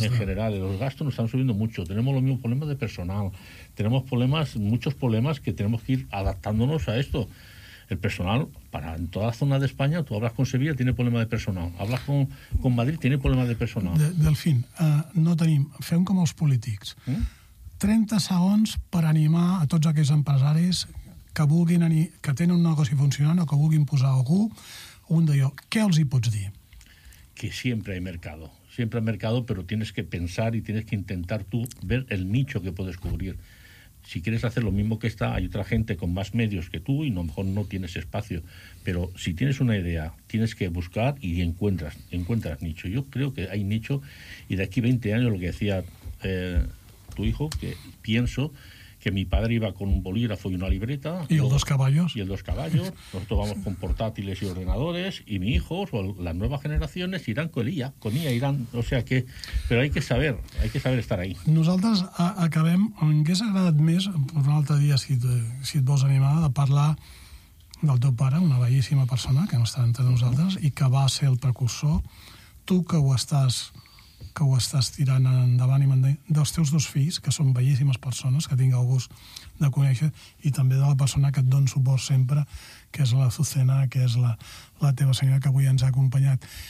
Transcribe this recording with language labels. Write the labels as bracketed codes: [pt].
[es] en general, los gastos nos están subiendo mucho. Tenemos los mismos problemas de personal. Tenemos problemas, muchos problemas que tenemos que ir adaptándonos a esto. el personal, para en toda zona de España, tú hablas con Sevilla, tiene problema de personal. Hablas con Madrid, tiene problema de personal. [ca] Delfín, no tenim... Fem com els polítics. 30 segons per animar a tots aquells empresaris que vulguin que tenen un negoci funcionant o que vulguin posar algú, un d'allò. Què els hi pots dir? Que sempre hi ha mercat. [es] Siempre al mercado, pero tienes que pensar y tienes que intentar tú ver el nicho que puedes cubrir. Si quieres hacer lo mismo que está, hay otra gente con más medios que tú y a lo mejor no tienes espacio. Pero si tienes una idea, tienes que buscar y encuentras nicho. Yo creo que hay nicho y de aquí 20 años, lo que decía tu hijo, que pienso que mi padre iba con un bolígrafo y una libreta. ¿Y el dos caballos? Y el dos caballos. Nosotros vamos con portátiles y ordenadores. Y mis hijos, o las nuevas generaciones, irán con IA. Con IA irán. O sea que... Pero hay que saber estar ahí. [ca] Nosaltres acabem... En què s'ha agradat més, per un altre dia, si et vols animar, de parlar del teu pare, una bellíssima persona que no està entre nosaltres i que va ser el precursor. Tu, que ho estàs tirant endavant, i dels teus dos fills, que són bellíssimes persones, que tinc el gust de conèixer, i també de la persona que et dona suport sempre, que és la Azucena, que és la teva senyora, que avui ens ha acompanyat.